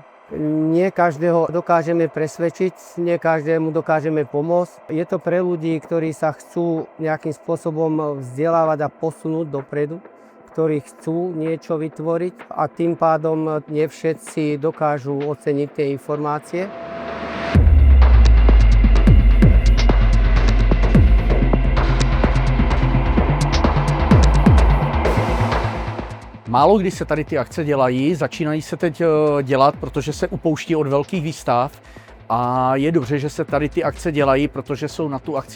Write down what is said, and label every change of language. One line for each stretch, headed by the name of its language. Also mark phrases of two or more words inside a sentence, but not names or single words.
Slovak: Nie každého dokážeme presvedčiť, nie každému dokážeme pomôcť. Je to pre ľudí, ktorí sa chcú nejakým spôsobom vzdelávať a posunúť dopredu, ktorí chcú niečo vytvoriť a tým pádom nie všetci dokážu oceniť tie informácie.
Czech: Málo kdy se tady ty akce dělají, začínají se teď dělat, protože se upouští od velkých výstav a je dobře, že se tady ty akce dělají, protože jsou na tu akci